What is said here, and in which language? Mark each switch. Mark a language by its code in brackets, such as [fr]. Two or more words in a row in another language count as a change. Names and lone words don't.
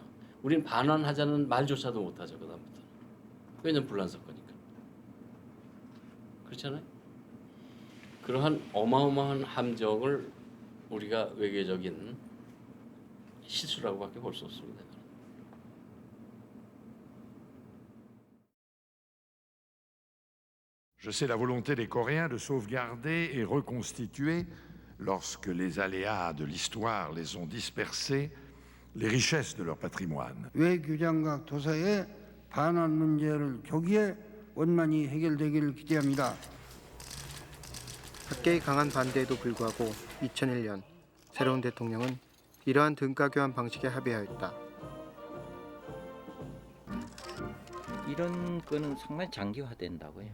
[ko] 우린 반환하자는 말조차도 못하죠. 그다음부터. 왜냐면 불란서거니까. 그렇잖아요. 그러한 어마어마한 함정을 우리가 외교적인 실수라고밖에 볼 수 없습니다. [fr] Je sais la volonté des Coréens de sauvegarder et reconstituer, lorsque les aléas de l'histoire les ont dispersés, les richesses de leur patrimoine. [ko] 외교장각 도서의 반환 문제를 조기에 원만히 해결되기를 기대합니다. 학계의 강한 반대에도 불구하고 2001년 새로운 대통령은 이러한 등가 교환 방식에 합의하였다. 이런 거는 정말 장기화된다고요.